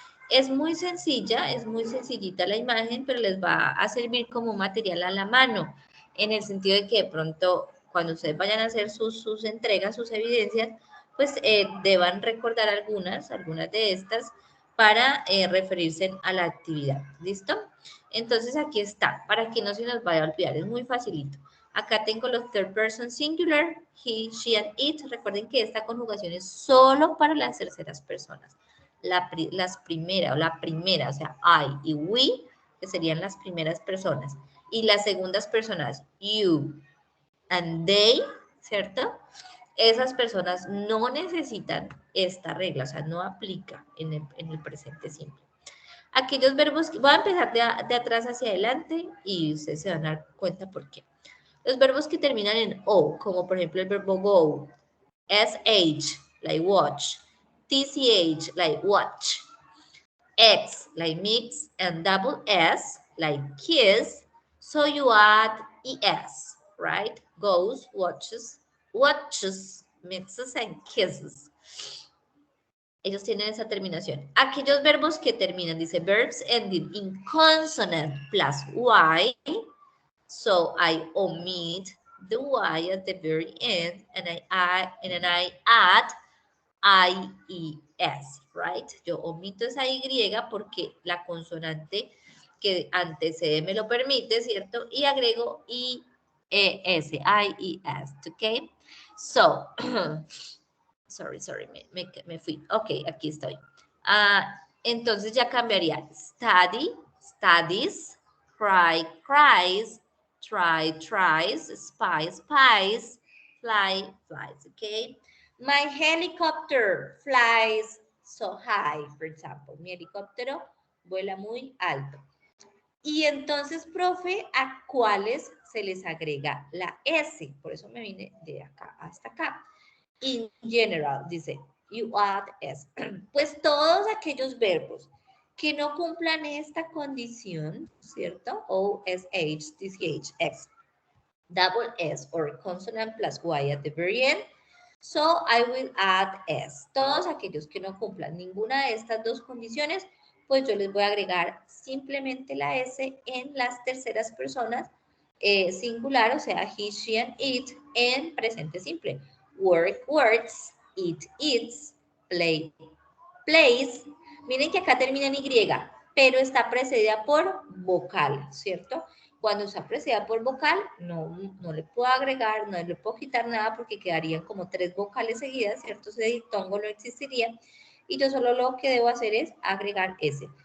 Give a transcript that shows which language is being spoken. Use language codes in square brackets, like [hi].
[es] Es muy sencilla, es muy sencillita la imagen, pero les va a servir como material a la mano, en el sentido de que de pronto cuando ustedes vayan a hacer sus entregas, sus evidencias, pues deban recordar algunas de estas para referirse a la actividad. ¿Listo? Entonces aquí está, para que no se nos vaya a olvidar, es muy facilito. Acá tengo los [en] third person singular, he, she, and it. [es] Recuerden que esta conjugación es solo para las terceras personas. La primera, o sea, I y we, que serían las primeras personas. Y las segundas personas, you and they, ¿cierto? Esas personas no necesitan esta regla, o sea, no aplica en el presente simple. Aquellos verbos, voy a empezar de atrás hacia adelante y ustedes se van a dar cuenta por qué. Los verbos que terminan en O, como por ejemplo el verbo [en] go, SH, like watch, TCH, like watch, X, like mix, and double S, like kiss, so you add ES, right? Goes, watches, mixes, and kisses. [es] Ellos tienen esa terminación. Aquellos verbos que terminan, dice [en] verbs ending in consonant plus Y, so I omit the Y at the very end, and I add IES, right? [es] Yo omito esa Y porque la consonante que antecede me lo permite, ¿cierto? Y agrego IES, IES, ¿ok? [en] So, sorry, [es] me fui. Ok, aquí estoy. Entonces ya cambiaría [en] study, studies, cry, cries, try, tries, spy, spies, fly, flies, okay? My helicopter flies so high, for example. [es] Mi helicóptero vuela muy alto. Y entonces, profe, ¿a cuáles se les agrega la S? Por eso me vine de acá hasta acá. [en] In general, [es] dice, [en] you add S. [es] Pues todos aquellos verbos que no cumplan esta condición, ¿cierto? [en] O, S, H, TCH, X, double S, or consonant plus Y at the very end. So, I will add S. [es] Todos aquellos que no cumplan ninguna de estas dos condiciones, pues yo les voy a agregar simplemente la S en las terceras personas singular, o sea, he, she, and it, en presente simple. [en] Work, works, eat, eats, play, plays. [es] Miren que acá termina en Y, pero está precedida por vocal, ¿cierto? Cuando está precedida por vocal, no le puedo agregar, no le puedo quitar nada porque quedarían como 3 vocales seguidas, ¿cierto? Ese diptongo no existiría. Y yo solo lo que debo hacer es agregar ese.